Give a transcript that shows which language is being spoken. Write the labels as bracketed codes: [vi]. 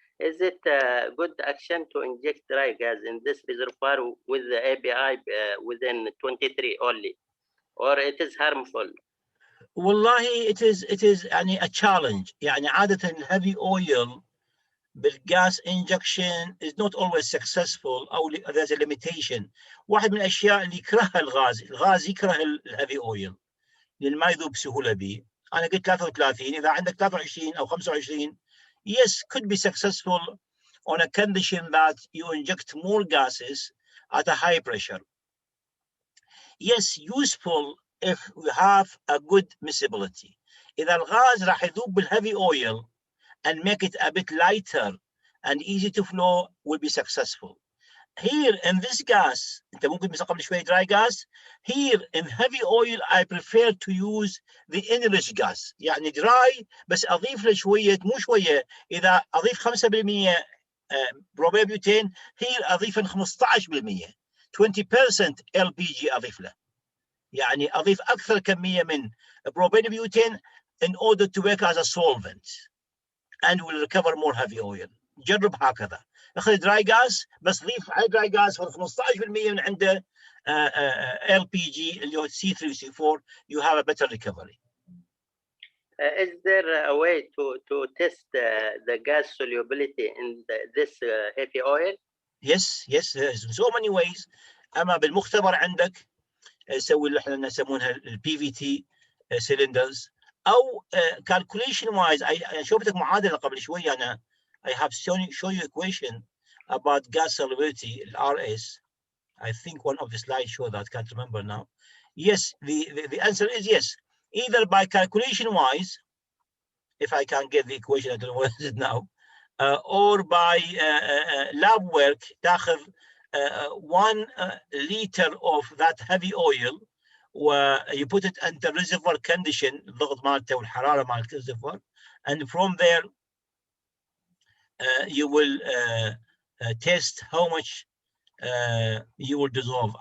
[en] Is it a good action to inject dry gas in this reservoir with the API within 23 only, or it is harmful? والله it is يعني a challenge. [ar] يعني عادة [en] heavy oil بالgas injection is not always successful أو there's a limitation. [ar] واحد من الأشياء اللي يكرهها الغاز يكره الهيفي اويل لأن ما يذوب بسهولة به. أنا قلت 33، إذا عندك 23 أو 25 [en] yes could be successful on a condition that you inject more gases at a high pressure. Yes, useful if we have a good miscibility. [ar] إذا الغاز راح يذوب [en] بالheavy oil and make it a bit lighter and easy to flow will be successful. Here in this gas, [ar] أنت ممكن بس قبل شوية [en] dry gas. Here in heavy oil, I prefer to use the enriched gas. [ar] يعني dry بس أضيف له شوية مو شوية. إذا أضيف 5% بروبين بيوتين، here أضيف 15%، 20% LPG أضيف له. يعني أضيف أكثر كمية من بروبين بيوتين [en] in order to work as a solvent and will recover more heavy oil. [ar] جرب هكذا. اخذ دراي جاز بس ضيف على دراي جاز 15% من عنده LPG اللي هو C3 C4 [en] you have a better recovery. Is there a way to test the gas solubility in this heavy oil? Yes, there's so many ways. [ar] اما بالمختبر عندك نسوي اللي احنا نسمونها الPVT cylinders او [en] calculation wise. [ar] I شوفتك معادله قبل شويه. [en] انا I have show you equation about gas solubility RS. I think one of the slides show that, can't remember now. Yes, the answer is yes. Either by calculation wise, if I can get the equation, I don't know what is it now, or by lab work, تاخذ 1 liter of that heavy oil, you put it under reservoir condition, [ar] الضغط مالته والحرارة مال الريزرفوار, [en] and from there you will test how much you will dissolve.